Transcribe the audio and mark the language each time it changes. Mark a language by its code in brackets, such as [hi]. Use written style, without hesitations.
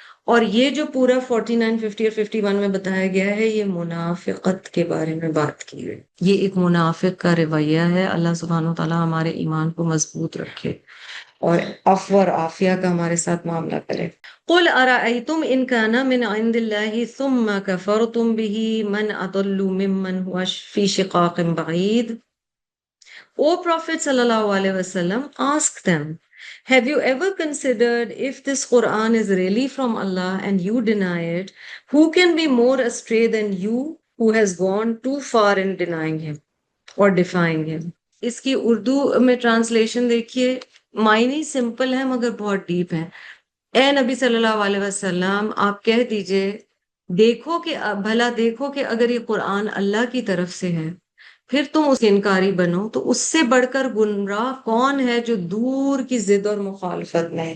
[ur] اور یہ جو پورا 49 50 اور 51 میں بتایا گیا ہے یہ منافقت کے بارے میں بات کی ہے. یہ ایک منافق کا رویہ ہے. اللہ سبحانہ و تعالیٰ ہمارے ایمان کو مضبوط رکھے اور عفو اور عافیہ کا ہمارے ساتھ معاملہ کرے. [ar] قل ارأيتم ان كان من عند الله ثم كفرتم به من اضل ممن هو في شقاق بعيد. [en] O Prophet sallallahu alaihi wasallam, ask them, have you ever considered if this Quran is really from Allah and you deny it, who can be more astray than you who has gone too far in denying him or defying him. [ur] اس کی اردو میں translation دیکھیے. معنی simple ہے مگر بہت deep ہے. اے نبی صلی اللہ علیہ وسلم آپ کہہ دیجئے دیکھو کہ بھلا دیکھو کہ اگر یہ قرآن اللہ کی طرف سے ہے پھر تم اس کے انکاری بنو تو اس سے بڑھ کر گمراہ کون ہے جو دور کی ضد اور مخالفت میں ہے.